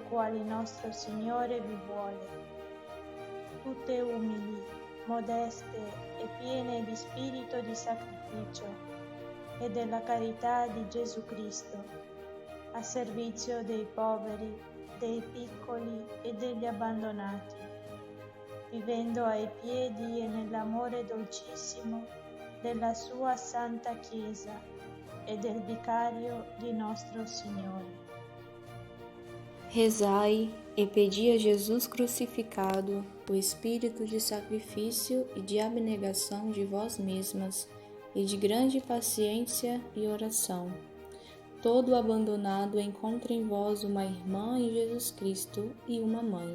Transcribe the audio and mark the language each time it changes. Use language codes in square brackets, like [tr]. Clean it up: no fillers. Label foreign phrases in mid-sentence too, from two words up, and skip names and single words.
[it] quali nostro Signore vi vuole, tutte umili, modeste e piene di spirito di sacrificio e della carità di Gesù Cristo, a servizio dei poveri, dei piccoli e degli abbandonati, vivendo ai piedi e nell'amore dolcissimo della sua Santa Chiesa e del Vicario di nostro Signore. [pt] Rezai e pedi a Jesus crucificado o espírito de sacrifício e de abnegação de vós mesmas e de grande paciência e oração. Todo abandonado encontra em vós uma irmã em Jesus Cristo e uma mãe.